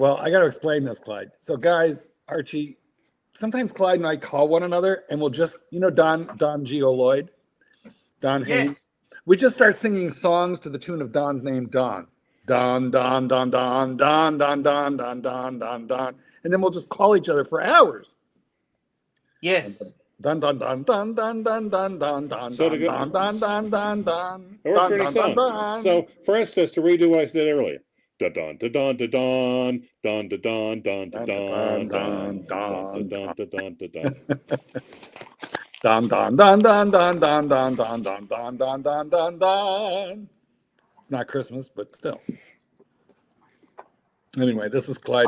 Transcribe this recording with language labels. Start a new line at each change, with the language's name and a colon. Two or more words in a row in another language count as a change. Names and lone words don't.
English: well, I got to explain this, Clyde. So, guys, Archie, sometimes Clyde and I call one another, and we'll just, Don Geo Lloyd, Don Hayes. Yes. We just start singing songs to the tune of Don's name, Don. Don, Don, Don, Don, Don, Don, Don, Don, Don, Don, Don. And then we'll just call each other for hours. Yes. Don, Don, Don, Don, Don, Don, Don, Don, Don, So to Don, go- Don, Don, Don, Don, Don, It works for any Don, Don, song. Don. So, for instance, to redo what I said earlier, da don da don da don don da don don da don don don da don da don da don. Dun dun dun dun dun dun dun dun dun dun dun dun dun dun. It's not Christmas, but still. Anyway, this is Clyde.